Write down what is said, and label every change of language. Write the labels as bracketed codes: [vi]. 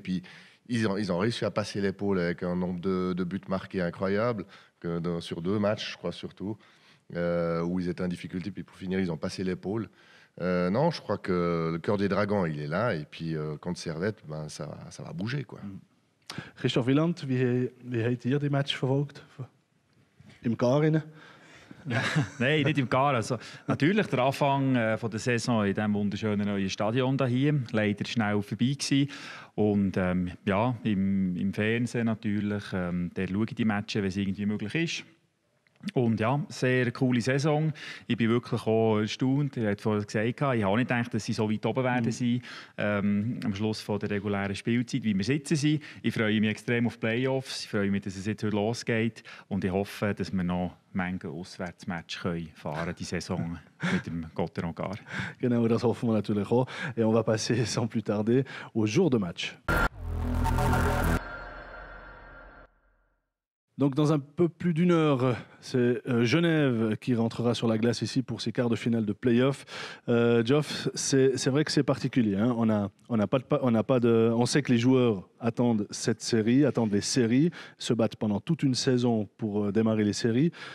[fr] Et puis, ils ont réussi à passer l'épaule avec un nombre de buts marqués incroyable, sur 2 matchs, je crois, surtout, où ils étaient en difficulté. Puis pour finir, ils ont passé l'épaule. Non, je crois que le cœur des Dragons, il est là. Et puis, contre Servette, ça va bouger, quoi. [de] Christoph Wieland, wie habt ihr die Match verfolgt? Im Garen? Nein, nicht im Gar. Also, natürlich der Anfang von der Saison in diesem wunderschönen neuen Stadion hier. Leider schnell vorbei gewesen. Und im Fernsehen natürlich, der schaue ich die Matches, wenn es irgendwie möglich ist. Und ja, sehr coole Saison. Ich bin wirklich auch erstaunt. Ich habe vorhin gesagt, ich habe auch nicht gedacht, dass sie so weit oben werden sein am Schluss von der regulären Spielzeit, wie wir sitzen sind. Ich freue mich extrem auf die Playoffs. Ich freue mich, dass es jetzt heute losgeht. Und ich hoffe, dass wir noch Menge Auswärtsmatch fahren können, die Saison mit dem Gotteron Gar. Genau, das hoffen wir natürlich auch. [fr] Et on va passer sans plus tarder au jour de match. Donc dans un peu plus d'1 heure, c'est Genève qui rentrera sur la glace ici pour ses quarts de finale de play-off. Geoff, c'est vrai que c'est particulier. Hein. On sait que les joueurs attendent cette série, attendent les séries, se battent pendant toute une saison pour démarrer les séries.